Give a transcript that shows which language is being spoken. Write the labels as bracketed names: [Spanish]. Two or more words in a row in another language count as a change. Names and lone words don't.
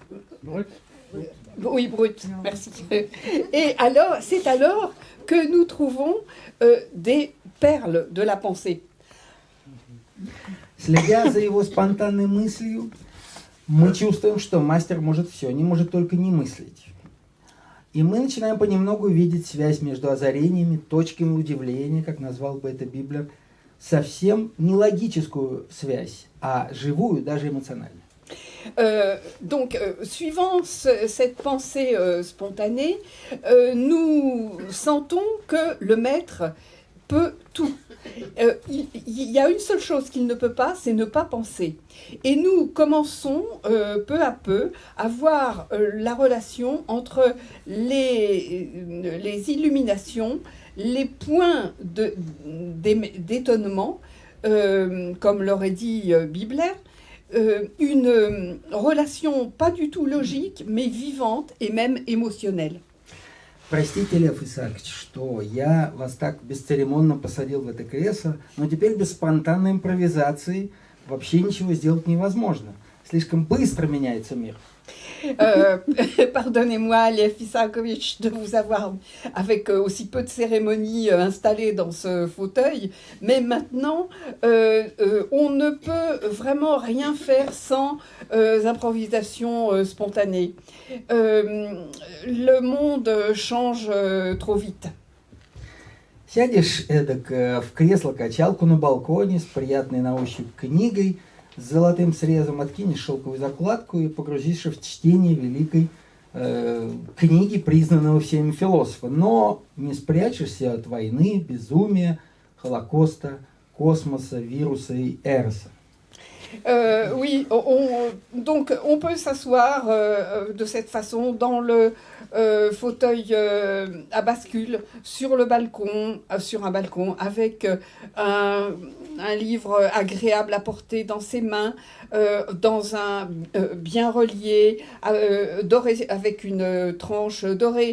[French] Oui, brut, merci. Et alors, c'est alors que nous trouvons des perles de la pensée. [Russian] Следя за его спонтанной мыслью, мы чувствуем, что мастер может все, не может только не мыслить. И мы начинаем понемногу видеть связь между озарениями, точками удивления, как назвал бы это Библер, совсем не логическую связь, а живую, даже эмоциональную. [French] Donc, suivant cette pensée spontanée, nous sentons que le maître peut tout. Il y a une seule chose qu'il ne peut pas, c'est ne pas penser. Et nous commençons peu à peu à voir la relation entre les illuminations, les points d'étonnement, comme l'aurait dit Bibler, une relation pas du tout logique, mais vivante et même émotionnelle. [Russian] Простите, Лев Исаакович, что я вас так бесцеремонно посадил в это кресло, но теперь без спонтанной импровизации вообще ничего сделать невозможно. Слишком быстро меняется мир. [French] Pardonnez-moi, Lev Isakovitch, de vous avoir, avec aussi peu de cérémonie, installé dans ce fauteuil, mais maintenant, on ne peut vraiment rien faire sans improvisation spontanée. Le monde change trop vite. [Russian] Сядешь эдак в кресло-качалку на балконе с приятной на ощупь книгой, с золотым срезом, откинешь шелковую закладку и погрузишься в чтение великой книги, признанного всеми философа. Но не спрячешься от войны, безумия, Холокоста, космоса, вируса и Эроса. [French] Oui, donc on peut s'asseoir de cette façon dans le fauteuil à bascule sur un balcon avec un livre agréable à porter dans ses mains, dans un bien relié, doré, avec une tranche dorée.